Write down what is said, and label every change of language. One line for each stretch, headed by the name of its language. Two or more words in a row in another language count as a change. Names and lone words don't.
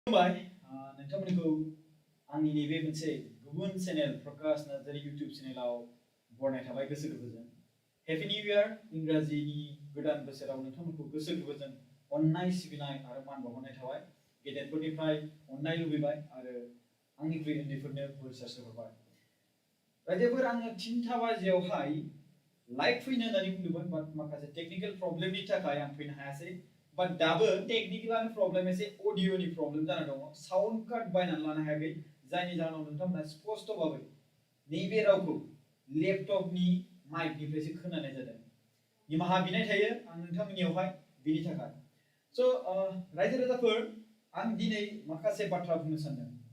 Bodo: खुलुमबाय नोंथांमोनखौ आंनि नैबे मोनसे गुबुन चेनेल प्रकाश नार्जारी इउटिउब चेनेलाव बरायनाय थाबाय गोसो गोरबोजों
English: happy new year
Bodo: इंराजिनि गोदान बोसोराव नोंथांमोनखौ गोसो गोरबोजों अननाय सिबिनाय आरो मान बावहरनाय थाबाय गेदेरफोरनिफ्राय अननाय लुबैबाय आरो आंनिख्रुइ उन्दैफोरनो बोर सारस्रिहरबाय रायजोफोर आङो 3टा बाजियावहाय लाइभ फैनो होननानै बुंदोंमोन बाट माखासे टेकनिकेल प्रब्लेमनि थाखाय आं फैनो हायासै
English: But double technical problem is audio ni problem
Bodo: जाना दङ
English: sound card
Bodo: बायनानै लानो हायाखै जायनि जाहोनाव नोंथांमोना स्पष्ट भाबै नैबे रावखौ लेपटपनि माइकनिफ्रायसो खोनानाय जादों निमाहा बिनाय थायो आं नोंथांमोननियावहाय बेनि थाखाय स' रायजो राजाफोर आं दिनै माखासे बाथ्रा बुंनो सानदों